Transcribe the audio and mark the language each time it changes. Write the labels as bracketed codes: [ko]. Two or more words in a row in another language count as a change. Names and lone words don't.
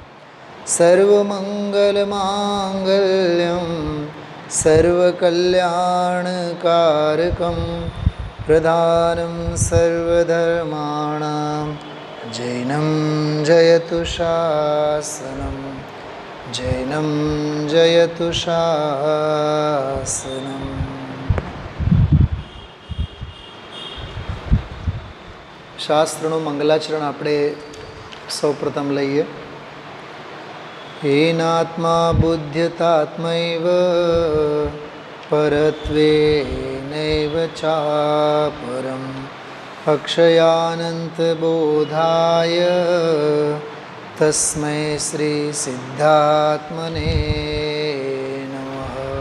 [sa] सर्वमङ्गलमाङ्गल्यं सर्वकल्याणकारकं प्रधानं सर्वधर्माणां जैनं जयतु शासनं जैनं जयतु शासनम्। [gu] શાસ્ત્રનું મંગલાચરણ આપણે સૌપ્રથમ લઈએ. [sa] हेनात्मा बुद्ध्यतात्मैव परत्वेनैव चापरम अक्षयानंत बोधाय तस्मै श्री सिद्धात्मने नमः.